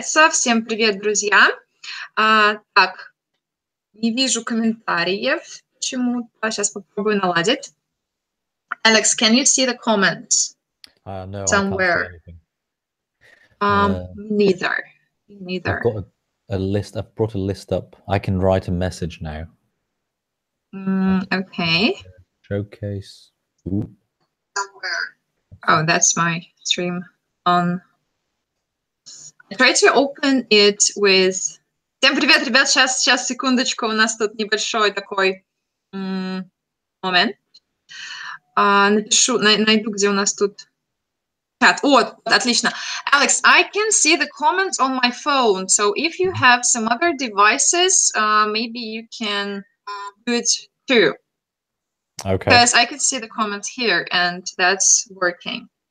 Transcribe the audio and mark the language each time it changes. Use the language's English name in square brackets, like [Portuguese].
[Russian] Всем привет, друзья. Так, не вижу комментариев почему-то. Сейчас попробую наладить. [English] Alex, can you see the comments? No, somewhere? I can't see anything. Neither. I've got a list. I've brought a list up. I can write a message now. Okay. Showcase. Ooh. Somewhere. Oh, that's my stream on. I try to open it with... [Russian] Всем привет, ребят, сейчас, секундочку, у нас тут небольшой такой момент. Напишу, найду, где у нас тут чат. Вот, отлично. [English] Alex, I can see the comments on my phone, so if you have some other devices, maybe you can do it too. Okay. Because I can see the comments here, and that's working.